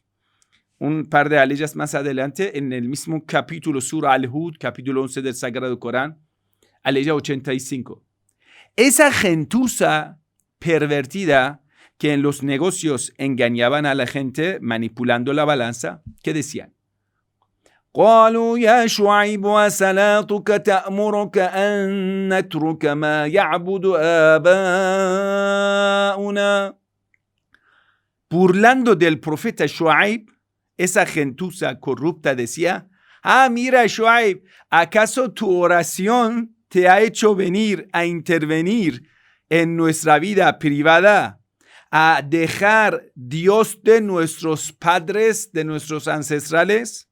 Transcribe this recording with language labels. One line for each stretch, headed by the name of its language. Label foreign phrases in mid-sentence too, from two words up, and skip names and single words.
Spanish: Un par de aleyas más adelante, en el mismo capítulo, Sura Al-Hud, capítulo 11 del Sagrado Corán, aleya 85. Esa gentuza pervertida que en los negocios engañaban a la gente manipulando la balanza, ¿qué decían?
Arabic: قالوا يا شعيب وصلاتك تأمرك أن نترك ما يعبد آباؤنا.
Spanish: Burlando del profeta Shuaib, esa gentuza corrupta decía, mira Shuaib, ¿acaso tu oración te ha hecho venir a intervenir en nuestra vida privada, a dejar Dios de nuestros padres, de nuestros ancestrales?